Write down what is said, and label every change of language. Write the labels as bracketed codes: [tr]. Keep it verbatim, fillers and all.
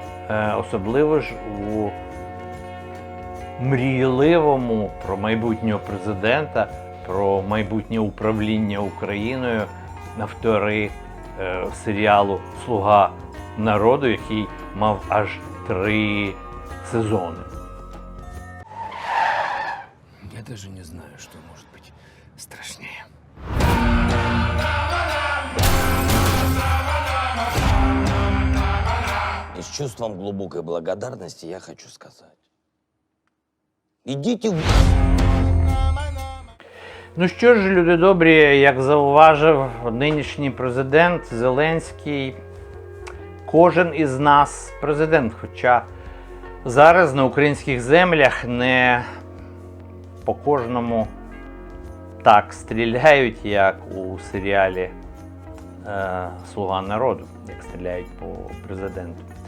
[uk] Е, Особливо ж у мрійливому про майбутнього президента, про майбутнє управління Україною автори е, серіалу «Слуга народу», який мав аж три сезони. [ru] Я даже не знаю, что может быть страшнее. И с чувством глубокой благодарности я хочу сказать. Идите в... [uk] Ну що ж, люди добрі, як зауважив нинішній президент Зеленський, кожен із нас президент, хоча зараз на українських землях не по кожному так стріляють, як у серіалі е, «Слуга народу», як стріляють по президенту.